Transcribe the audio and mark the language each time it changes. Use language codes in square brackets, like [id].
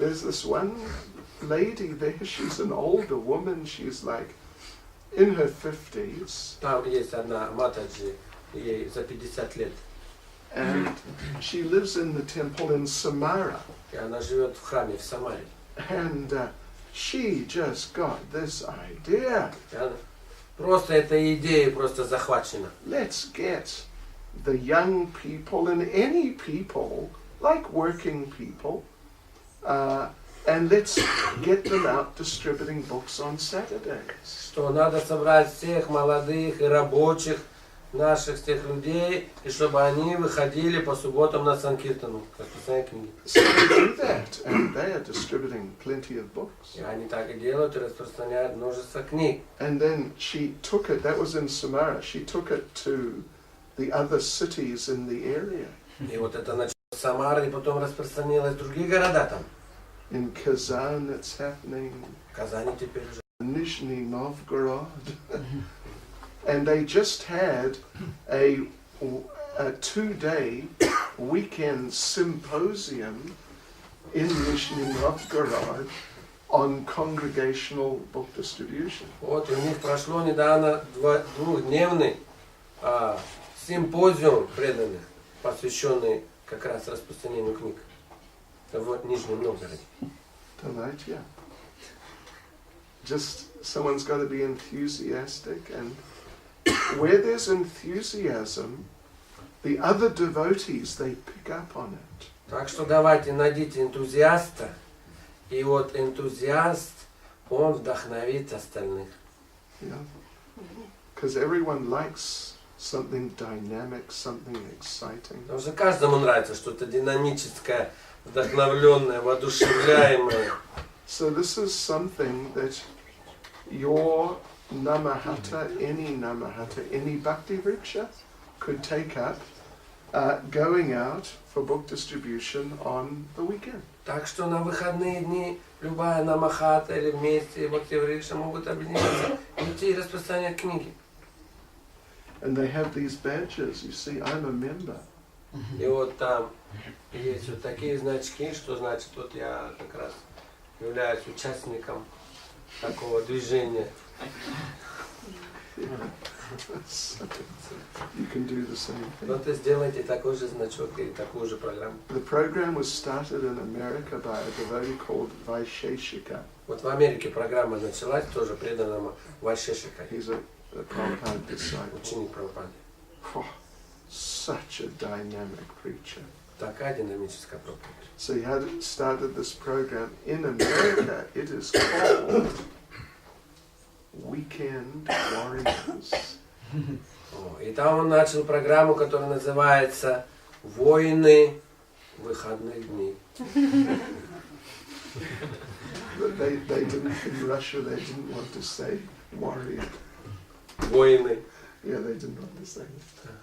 [en] There's this one lady there. She's an older woman. She's like in her 50s. [ru] Там есть одна матаджи, ей за 50 лет. [en] And she lives in the temple in Samara. [ru] И она живет в храме в Самаре. [en] And she just got this idea. [ru] И она просто этой идеей просто захвачена. [en] Let's get the young people and any people, like working people, and let's get them out distributing books on Saturdays. [ru] Что надо собрать всех молодых и рабочих наших тех людей, и чтобы они выходили по субботам на Санкиртану, распространяя книги. [en] So they do that, and they are distributing plenty of books. [ru] И они так и делают, и распространяют множество книг. [en] And then she took it, that was in Samara, she took it to the other cities in the area. [ru] И вот это началось с Самары, и потом распространилось в другие города там. [en] In Kazan it's happening, [ru] В Казани теперь уже. [en] Nizhny Novgorod. And they just had a 2-day weekend symposium in Nizhny Novgorod on congregational book distribution. [ru] Вот, и у них прошло недавно двухдневный симпозиум преданных, посвященный как раз распространению книг в Нижнем Новгороде. Давайте. [en] Just someone's got to be enthusiastic, and where there's enthusiasm, the other devotees, they pick up on it. [ru] Так что давайте найдите энтузиаста, и вот энтузиаст, он вдохновит остальных. [en] Yeah. Because everyone likes something dynamic, something exciting. [ru] Потому что каждому нравится что-то динамическое, вдохновленное, воодушевляемое. [en] So this is something that your Nama-hatta, any Bhakti Vriksha could take up going out for book distribution on the weekend. [ru] Так что на выходные дни любая Нама-хатта или вместе Бхакти Врикша могут объединяться и идти и распространять книги. [en] And they have these badges. You see, I'm a member. [ru] И вот там есть вот такие значки, что значит, вот я как раз являюсь участником такого движения. [en] So, you can do the same thing. [ru] Вот и сделайте такой же значок и такую же программу. [en] The program was started in America by a devotee called Vaisheshika. [ru] Вот в Америке программа началась тоже преданным Вайшешика, [en] He's a Prabhupada disciple. [ru] ученик Прабхупады. [en] Oh, such a dynamic preacher. [ru] Такая динамическая проповедь. [en] So he had started this program in America. It is called Weekend Warriors. [ru] И там он начал программу, которая называется «Воины выходных дней». [en] But they didn't, in Russia, they didn't want to say warrior. [ru] Воины. [en] Yeah, they didn't want to say it.